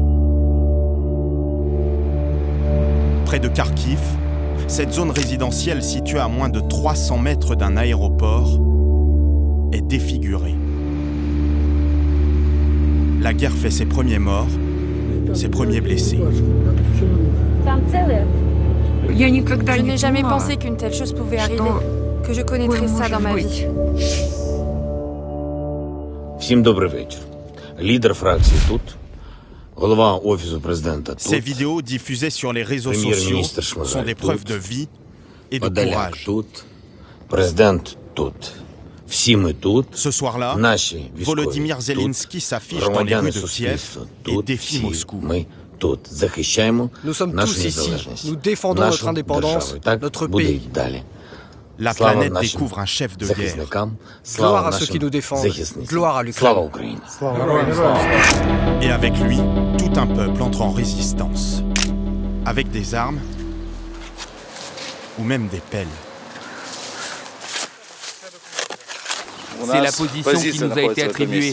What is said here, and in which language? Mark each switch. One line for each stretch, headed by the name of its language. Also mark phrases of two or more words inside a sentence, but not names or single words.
French: Près de Kharkiv, cette zone résidentielle située à moins de 300 mètres d'un aéroport est défigurée. La guerre fait ses premiers morts, ses premiers blessés. Je n'ai jamais pensé qu'une telle chose pouvait arriver, que je connaîtrais ça dans ma vie.
Ukrainian: Всім добрий вечір. Лідер фракції тут, голова офісу президента тут.
French: Ces vidéos diffusées sur les réseaux sociaux sont des preuves de vie et de courage.
Ukrainian: Тут, президент тут. Всі ми тут.
French: Ce soir-là,
Ukrainian: Наші військові
French: Volodymyr Zelensky
Ukrainian: тут.
French: s'affiche dans les
Ukrainian: Громадяни
French: rues de Kiev
Ukrainian: суспільства
French: et
Ukrainian: тут.
French: défie
Ukrainian: Всі
French: Moscou.
Ukrainian: ми тут. Захищаємо
French: Nous sommes
Ukrainian: нашу
French: tous ici.
Ukrainian: незалежність.
French: Nous défendons
Ukrainian: нашу
French: notre indépendance,
Ukrainian: державу. Так
French: notre
Ukrainian: буде
French: pays.
Ukrainian: й далі.
French: La
Ukrainian: Слава
French: planète
Ukrainian: нашим
French: découvre un chef de guerre.
Ukrainian: захисникам, слава
French: Gloire à ceux
Ukrainian: нашим
French: qui nous défendent.
Ukrainian: захисницям.
French: Gloire à l'Ukraine.
Ukrainian: Слава Україні.
French: Et avec lui, tout un peuple entre en résistance. Avec des armes ou même des pelles. C'est la position qui nous a été attribuée.